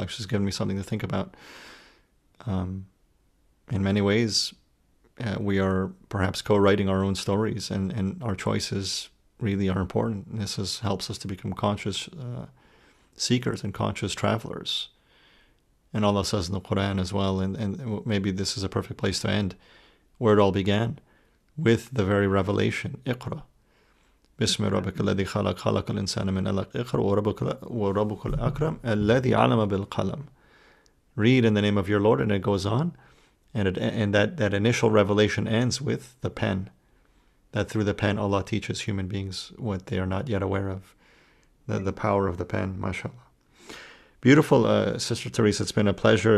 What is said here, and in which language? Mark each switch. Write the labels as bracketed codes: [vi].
[en] Actually, it's given me something to think about. In many ways, we are perhaps co-writing our own stories, and our choices really are important. This helps us to become conscious seekers and conscious travelers. And Allah says in the Qur'an as well, and maybe this is a perfect place to end, where it all began, with the very revelation, Iqra. [ar] بسم ربك الذي خلق خلق الإنسان من علق اقرأ وربك الأكرم الذي علم بالقلم. [en] Read in the name of your Lord, and it goes on, and that initial revelation ends with the pen. That through the pen Allah teaches human beings what they are not yet aware of. The power of the pen, mashallah. Beautiful, Sister Teresa. It's been a pleasure.